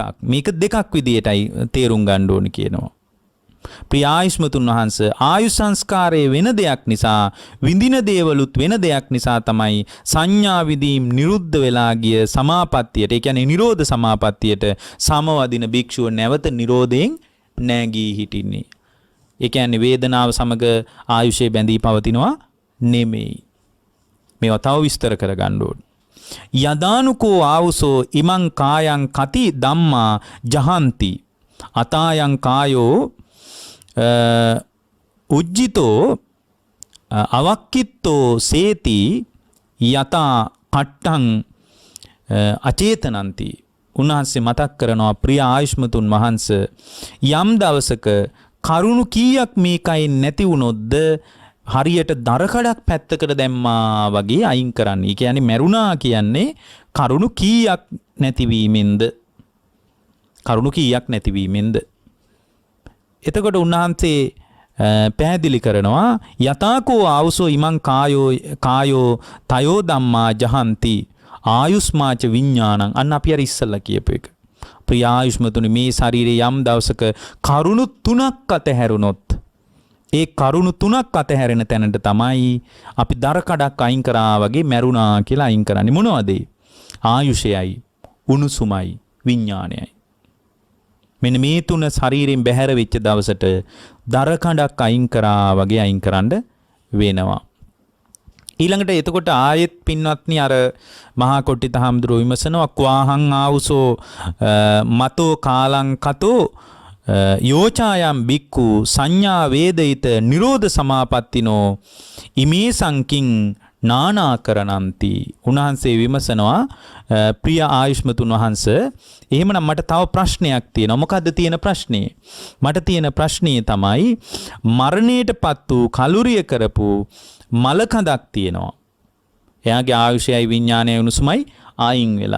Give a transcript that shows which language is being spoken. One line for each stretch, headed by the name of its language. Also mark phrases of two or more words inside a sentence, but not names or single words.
Sinhala: මේක දෙකක් විදියටයි තේරුම් ගන්න ඕනේ කියනවා. ප්‍රිය ආයුෂ්මතුන් වහන්සේ ආයු සංස්කාරයේ වෙන දෙයක් නිසා විඳින දේවලුත් වෙන දෙයක් නිසා තමයි සංඥා විදීම් නිරුද්ධ වෙලා ගිය සමාපත්තියට ඒ කියන්නේ නිරෝධ සමාපත්තියට සමවදින භික්ෂුව නැවත නිරෝධයෙන් නැගී හිටින්නේ. ඒ කියන්නේ වේදනාව සමග ආයුෂේ බැඳී පවතිනවා නෙමෙයි. මේවා තව විස්තර කරගන්න ඕනේ.
Pali: යදානුකෝ ආවුසෝ ඉමං කායං කති ධම්මා ජහන්ති අතායං කායෝ උජ්ජිතෝ අවක්කිත්තෝ සේති යතා කට්ටං අචේතනන්ති.
Sinhala: උන්වහන්සේ මතක් කරනවා ප්‍රිය ආයුෂ්මතුන් වහන්සේ යම් දවසක කරුණු කීයක් මේකයි නැති වුණොත්ද හරියට දරකඩක් පැත්තකට දැම්මා වගේ අයින් කරන්න. ඒ කියන්නේ මරුණා කියන්නේ කරුණු කීයක් නැතිවීමෙන්ද. එතකොට උන්වහන්සේ පැහැදිලි කරනවා
Pali: යතාකෝ ආවුසෝ ඉමං කායෝ තයෝ ධම්මා ජහන්ති ආයුස්මාච විඥානං.
Sinhala: අන්න අපි අර ඉස්සල්ලා කියපු එක. ප්‍රිය ආයුෂ්මතුනි මේ ශරීරයේ යම් දවසක කරුණු තුනක් අතහැරුණොත් ඒ කරුණු තුනක් අතහැරෙන තැනට තමයි අපි දර කඩක් අයින් කරා වගේ මැරුණා කියලා අයින් කරන්නේ. මොනවද? ආයුෂයයි, උණුසුමයි, විඥානයයි. මෙන්න මේ තුන ශරීරයෙන් බැහැර වෙච්ච දවසට දර කඩක් අයින් කරා වගේ අයින් කරන්න වෙනවා. ඊළඟට එතකොට ආයෙත් පින්වත්නි අර මහා කොට්ටිත හාමුදුරුවෝ විමසනවා
Pali: ක්වාහං ආවුසෝ මතෝ කාලං කතෝ යෝචායම් බික්කු සංඥා වේදිත නිරෝධ සමාපත්තිනෝ ඉමේ සංකින් නානාකරණන්ති.
Sinhala: උන්වහන්සේ විමසනවා ප්‍රිය ආයුෂ්මතුන් වහන්සේ එහෙමනම් මට තව ප්‍රශ්නයක් තියෙනවා. මොකද්ද තියෙන ප්‍රශ්නේ? මට තියෙන ප්‍රශ්නේ තමයි මරණයටපත් වූ කලුරිය කරපු මලකඳක් තියෙනවා. එයාගේ ආයුෂයයි විඥානයයි උණුසුමයි ආයින් වෙලා.